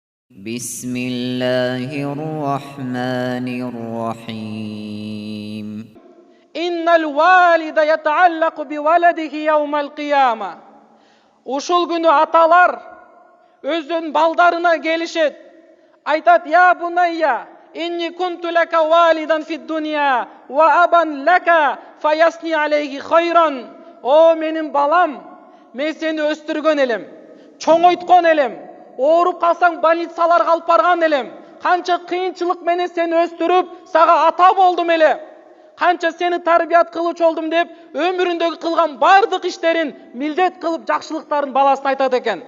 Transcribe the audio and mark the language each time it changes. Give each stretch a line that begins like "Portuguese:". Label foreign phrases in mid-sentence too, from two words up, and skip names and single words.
Arabic: بسم الله الرحمن الرحيم إن الوالد يتعلق بولده يوم القيامة.
Kyrgyz: Ушул күнү аталар өзүнүн балдарына келишет. Айтат:
Arabic: "يا بني إني كنت لك والدا في الدنيا وأبا لك فأثن علي خيرا."
Kyrgyz: О менин балам, мен сени өстүргөн элем, чоңойткон элем, ооруп калсаң больницаларга алып барган элем. Канча кыйынчылык менен сени өстүрүп, сага ата болдум эле. Канча сени тарбият кылуучу болдум деп, өмүрүндөгү кылган бардык иштерин милдет кылып жакшылыктарын баласына айтат экен.